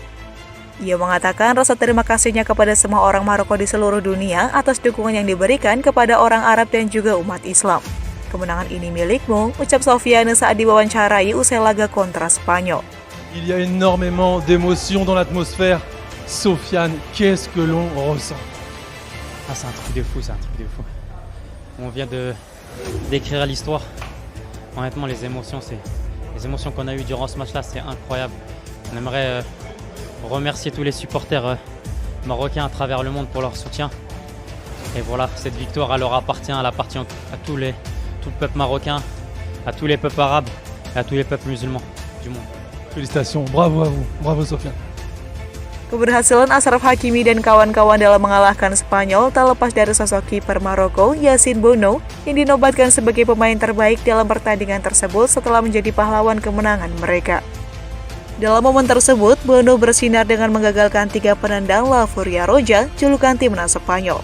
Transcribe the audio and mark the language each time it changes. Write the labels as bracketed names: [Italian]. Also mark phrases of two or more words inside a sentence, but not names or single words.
[Indonesian] Ia mengatakan rasa terima kasihnya kepada semua orang Maroko di seluruh dunia atas dukungan yang diberikan kepada orang Arab dan juga umat Islam. Kemenangan ini milikmu, ucap Sofiane saat diwawancarai usai laga kontra Spanyol. [French] Il y a énormément d'émotions dans l'atmosphère. Sofiane, qu'est-ce que l'on ressent? Ah, c'est un truc de fou, c'est un truc de fou. On vient d'écrire l'histoire. Honnêtement, les émotions qu'on a eues durant ce match-là, c'est incroyable. On aimerait remercier tous les supporters marocains à travers le monde pour leur soutien. Et voilà, cette victoire, elle leur appartient, elle appartient à tout le peuple marocain, à tous les peuples arabes et à tous les peuples musulmans du monde. Félicitations, bravo à vous, bravo Sofiane. [Indonesian] Keberhasilan Achraf Hakimi dan kawan-kawan dalam mengalahkan Spanyol tak lepas dari sosok kiper Maroko, Yassine Bounou, yang dinobatkan sebagai pemain terbaik dalam pertandingan tersebut setelah menjadi pahlawan kemenangan mereka. Dalam momen tersebut, Bounou bersinar dengan menggagalkan 3 penendang La Furia Roja, julukan timnas Spanyol.